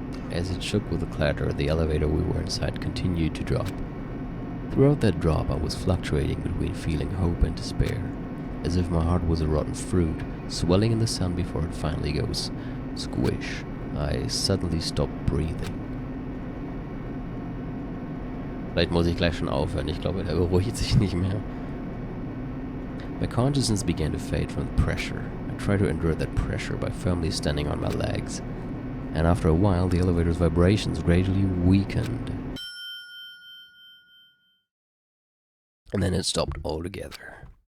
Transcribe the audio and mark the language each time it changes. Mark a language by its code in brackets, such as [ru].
[en] As it shook with a clatter, the elevator we were inside continued to drop. Throughout that drop, I was fluctuating between feeling hope and despair, as if my heart was a rotten fruit, swelling in the sun before it finally goes squish. I suddenly stopped breathing. [de] Vielleicht muss ich gleich schon aufhören. Ich glaube, er beruhigt sich nicht mehr. [en] My consciousness began to fade from the pressure. I tried to endure that pressure by firmly standing on my legs. And after a while, the elevator's vibrations gradually weakened. And then it stopped altogether.